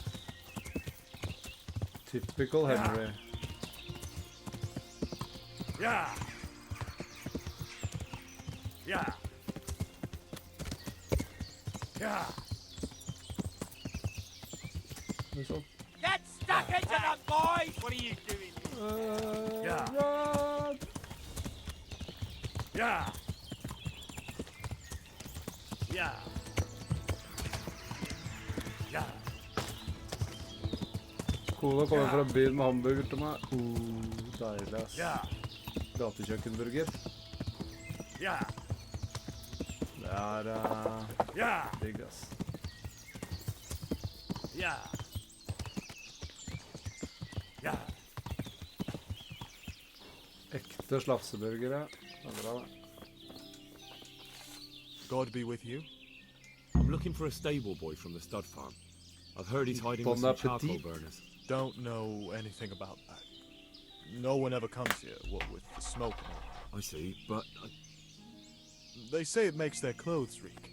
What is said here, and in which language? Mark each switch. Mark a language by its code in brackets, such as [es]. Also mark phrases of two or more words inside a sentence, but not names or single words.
[en] Typical Henry. [no] Ja. Ja. Ja. Liksom. [en] Get stuck into them, boys! What are you doing? Yeah. Run! Yeah. Yeah. Yeah. [no] Kona kommer fra byen med hamburger til meg. Deilig, ass. Ja. Gatekjøkkenburger. Ja. Det er digg, ass. Ja. Ja. Ekte slafseburgere. Det er bra, det. [en] God be with you. I'm looking for a stable boy from the stud farm. I've heard he's hiding with some charcoal burners. Don't know anything about that. No one ever comes here, what with the smoke and all. I see, but... They say it makes their clothes reek.